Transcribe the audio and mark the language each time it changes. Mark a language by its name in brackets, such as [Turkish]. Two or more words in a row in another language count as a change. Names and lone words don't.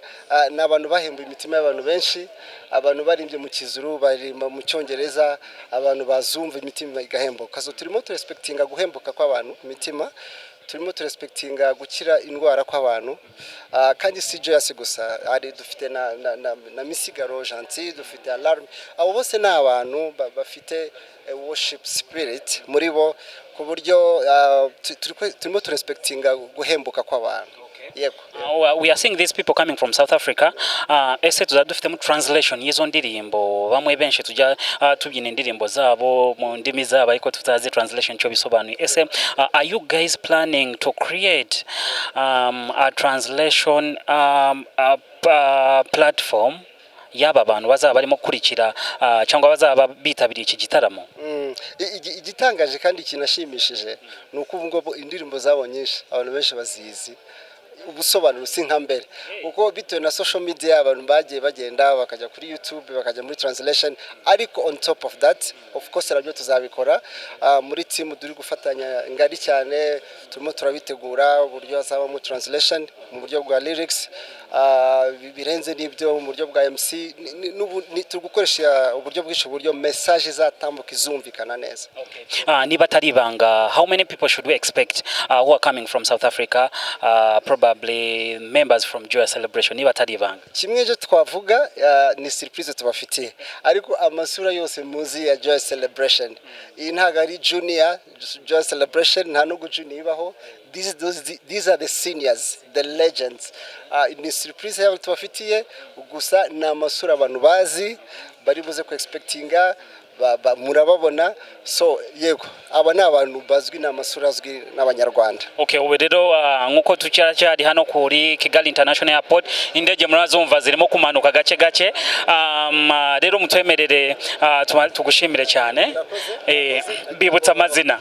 [Kinyarwanda] N'abantu bahembuye imitima y'abantu benshi, abantu barimbye mu kizuru, barimba mu cyongereza, abantu bazumva imitima igahembuka, so turimo respectinga guhembuka kw'abantu imitima. turimo turespektinga gukira indwara kw'abantu kandi si Joyous gusa ari dufite na Misigaro Gentil dufite Alarm abo bose ni abantu bafite [English] worship spirit [Kinyarwanda] muri bo ku buryo turimo turespektinga guhembuka kw'abantu. [English] We are seeing these people coming from South Africa. [Kinyarwanda] Ese tuzadufitemo translation y'izo ndirimbo bamwe benshi tujya tubyina indirimbo zabo mu ndimi zabo ariko tutazi translation cyo bisobanuye. Ese [English] are you guys planning to create a translation platform [Kinyarwanda] yaba abantu bazaba barimo kurikira cyangwa bazaba bitabiriye iki gitaramo? Igitangaje kandi kinashimishije ni uko ubu ngo indirimbo zabo nyinshi abantu benshi bazizi ubusobanuro si nka mbere uko bitewe na [English] social media [Kinyarwanda] abantu bagiye bagenda bakajya kuri YouTube bakajya muri translation ariko [English] on top of that of course [Kinyarwanda] nabyo tuzabikora muri team duri gufatanya ngari cyane turimo turabitegura uburyo hazaba mu translation mu buryo bwa lyrics birenze n'ibyo mu buryo bwa MC turi gukoresha uburyo bw'isho buryo message zatambuka izumvikana neza. Niba atari ibanga, [English] how many people should we expect who are coming from South Africa, probably members from Joyous Celebration? [Kinyarwanda] Niba atari ibanga, kimwe je twavuga ni surprise tubafitiye ariko amasura yose muzi ya Joyous Celebration iyi ntago ari junior Joyous Celebration nta no junior ibaho. [English] These are the seniors, the legends. [Kinyarwanda] Ni surprise y'abantu tubafitiye gusa na amasura abantu bazi bari buze ku expectinga murababona so yego aba ni abantu bazwi n'amasura azwi n'abanyarwanda. Okay, ubu rero nkuko tucyari hano kuri Kigali International Airport indege murazumva zirimo kumanuka gace gace rero mutwemerere tugushimire cyane bibutsa amazina.